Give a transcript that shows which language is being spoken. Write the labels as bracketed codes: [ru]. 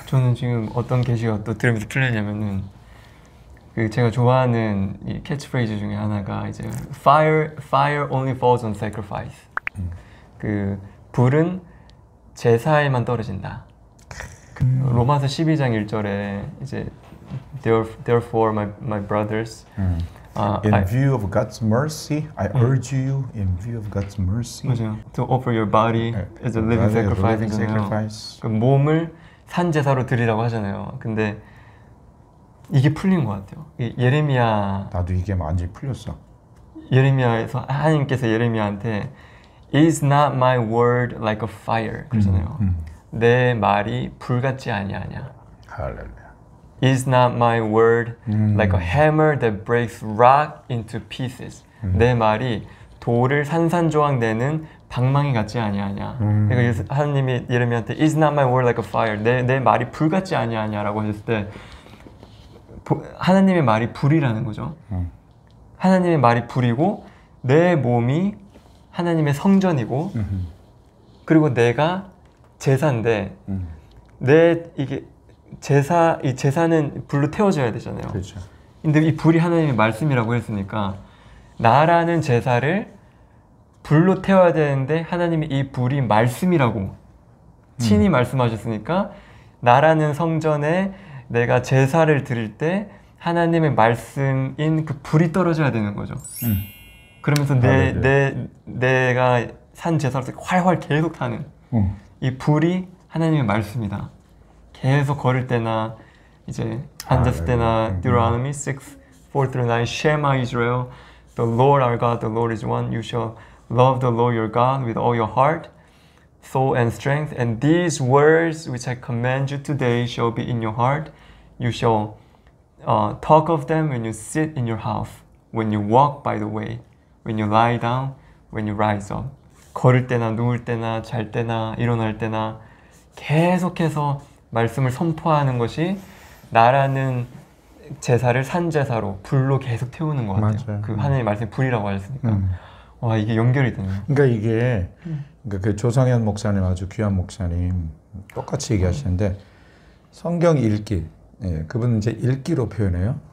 [ko] 저는 지금 어떤 계시가 또 들으면서 풀리냐면은 그 제가 좋아하는 이 캐치프레이즈 중에 하나가 이제 [en] Fire only falls on sacrifice. [ko] 그 불은 제사에만 떨어진다. 로마서 12장 1절에 이제 [en] Therefore my brothers In view of God's mercy, I urge you in view of God's mercy [ko] 맞아요. [en] To offer your body as a living sacrifice. [ko] 그 몸을 산 제사로 드리라고 하잖아요. 근데 이게 풀린 것 같아요. 예레미야 나도 이게 완전히 풀렸어. 예레미야에서 하나님께서 예레미야한테 [en] Is not my word like a fire [ko] 그러잖아요. 내 말이 불같지 아니하냐. 할렐루야. [en] Is not my word like a hammer that breaks rock into pieces. [ko] 내 말이 돌을 산산조각 내는 방망이 같지 아니하냐. 그러니까 하나님이 예레미야한테 [en] Is not my word like a fire. [ko] 내 말이 불 같지 아니하냐라고 하셨을 때 하나님의 말이 불이라는 거죠. 하나님의 말이 불이고 내 몸이 하나님의 성전이고 그리고 내가 제사인데 이게 이 제사는 불로 태워져야 되잖아요. 그렇죠. 근데 이 불이 하나님의 말씀이라고 했으니까 나라는 제사를 불로 태워야 되는데 하나님이 이 불이 말씀이라고 친히 말씀하셨으니까 나라는 성전에 내가 제사를 드릴 때 하나님의 말씀인 그 불이 떨어져야 되는 거죠. 그러면서 내가 산 제사로서 활활 계속 타는 이 불이 하나님의 말씀이다. 계속 걸을 때나 이제 앉았을 때나 [en] Deuteronomy 6:4-9 Shema Israel, the Lord our God, the Lord is one. You shall love the Lord your God with all your heart, soul and strength. And these words which I command you today shall be in your heart. You shall talk of them when you sit in your house, when you walk by the way, when you lie down, when you rise up. [ko] 걸을 때나 누울 때나 잘 때나 일어날 때나 계속해서 말씀을 선포하는 것이 나라는 제사를 산 제사로 불로 계속 태우는 것 같아요. 맞아요. 그 하나님의 말씀이 불이라고 하셨으니까 와 이게 연결이 되네요. 그러니까 이게 그러니까 그 조성현 목사님 아주 귀한 목사님 똑같이 얘기하시는데 성경 읽기 그분은 이제 읽기로 표현해요.